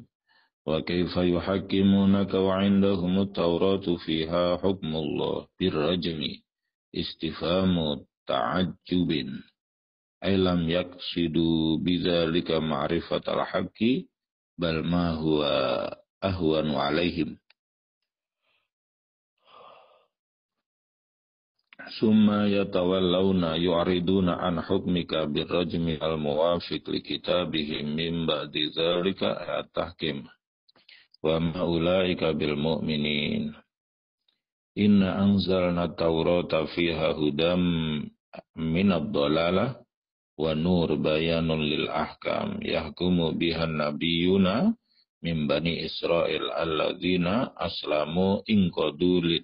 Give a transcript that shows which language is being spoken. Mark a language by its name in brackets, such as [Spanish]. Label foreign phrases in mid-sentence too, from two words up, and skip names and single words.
[Arabic] وكيف يحكمونك وعندهم التوراة فيها حكم الله بالرجم استفهام تعجب أي لم يقصدوا بذلك معرفة الحق بل ما هو أهون عليهم. ثم يتولون يعرضون عن حكمك بالرجم الموافق لكتابهم من بعد ذلك التحكيم وما أولئك بالمؤمنين. إنا أنزلنا التوراة فيها هدى من الضلالة ونور بيان للأحكام يحكم بها النبيون من بني إسرائيل الذين أسلموا انقادوا